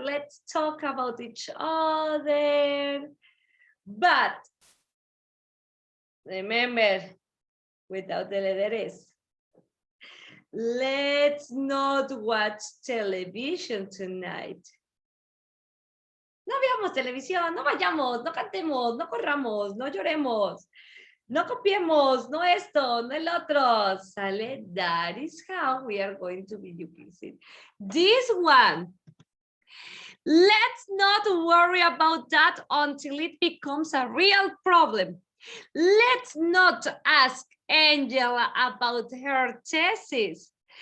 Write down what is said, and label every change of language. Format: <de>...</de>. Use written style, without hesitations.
<en>Let's talk about each other. But remember, without the letter S. Let's not watch television tonight.</en> <es>No veamos televisión, no vayamos, no cantemos, no corramos, no lloremos, no copiemos, no esto, no el otro. ¿Sale?</es> <en>That is how we are going to be using this one. Let's not worry about that until it becomes a real problem. Let's not ask Angela about her thesis.</en>